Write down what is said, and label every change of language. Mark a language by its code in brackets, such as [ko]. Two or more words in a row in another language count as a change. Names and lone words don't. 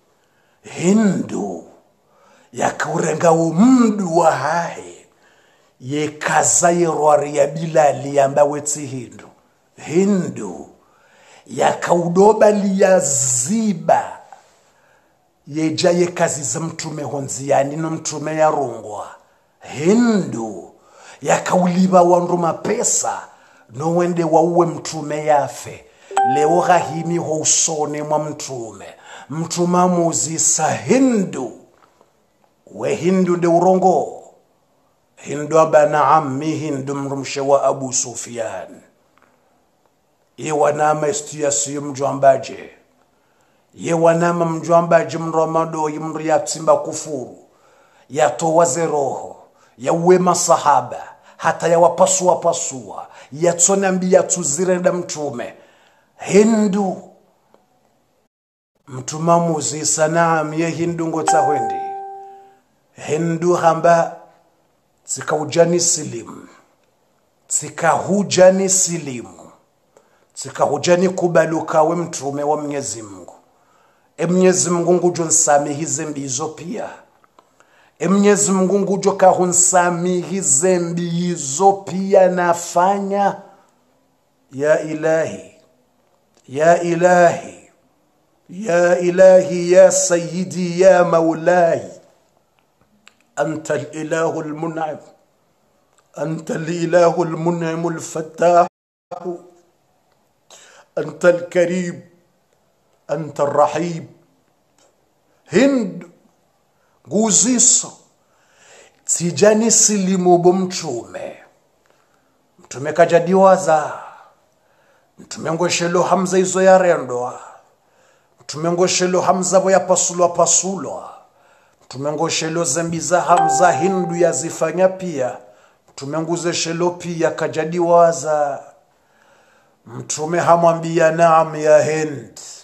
[zdj] Hindu yakaurengawo mdu wa hae yekaza yerwari ya Bilali yamba wetsi Hindu yakaudoba liya ziba yejaye kazi za mtume honziani no mtume ya rungwa Hindu yakauliba wandu mapesa no wende wauwe mtume yafe leo gahimi ho usone mwa mtuma muzisa Hindu we Hindu de urongo Hindu abana ammi Hindu mrumshe wa Abu Sufyan yewanama istiyasi mjwambaje yewanama mjwambaje mramado yimru yatsimba kufuru yatowaze roho yawe masahaba hata yawapasua yatsonambia tuzirenda mtume Hindu mtuma muzisa naam ye Hindu ngotahwendi Hindu hamba tsikahujani silimu tsikahujani kubaluka we mtume wa Mwenyezi Mungu Mwenyezi Mungu ngujo nsamihi zembi hizo pia Mwenyezi Mungu ngujo kahunsamihi zembi hizo pia nafanya [ar] يا إلهي يا إلهي يا إلهي يا سيدي يا مولاي أنت الإله المنعم أنت الإله المنعم الفتاح أنت الكريم أنت الرحيم [zdj] Hind nguziso tijani silimu bomtume mtume kajadiwaza mtume ngoshelo Hamza izo ya rendoa mtume ngoshelo Hamza bo ya pasulwa mtume ngoshelo zambi za Hamza Hindu yazifanya pia mtume nguze shelo pia kajadiwaza mtume hamwambia naam ya Hind